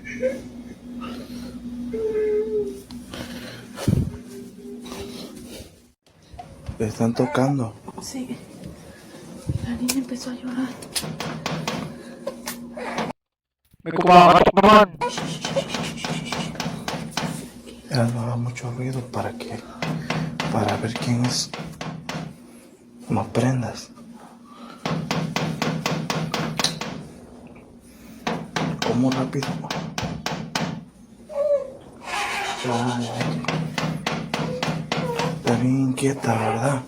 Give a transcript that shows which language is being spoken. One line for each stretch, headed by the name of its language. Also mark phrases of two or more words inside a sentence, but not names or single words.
Spanish: Le están tocando. Sí. La niña empezó a llorar.
Filipino: May kumakatok naman.
Spanish: Ya no haga mucho ruido para ver quién es. No prendas. ¿Cómo rápido? Ay, está bien inquieta, ¿verdad?